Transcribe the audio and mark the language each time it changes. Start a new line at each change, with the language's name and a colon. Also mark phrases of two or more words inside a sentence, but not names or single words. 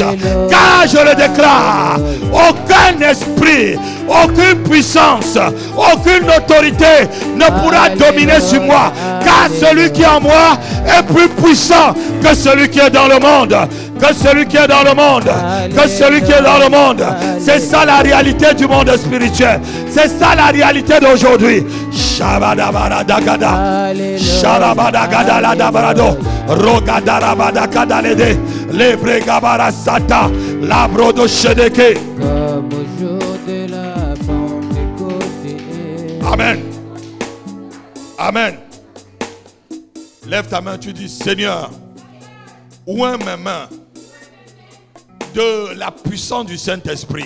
French: Car je le déclare, aucun esprit, aucune puissance, aucune autorité ne pourra dominer sur moi. Car celui qui est en moi est plus puissant que celui qui est dans le monde. que celui qui est dans le monde. Que celui qui est dans le monde. C'est ça la réalité du monde spirituel. C'est ça la réalité d'aujourd'hui. Shabadabadagada. Sharabadagadaladabrado. Rogadarabadakadalede. Lebregabarasata. Labrodo Shedeke. Comme au jour de la Pentecôte. Amen. Amen. Lève ta main, tu dis, Seigneur, oins mes mains de la puissance du Saint-Esprit.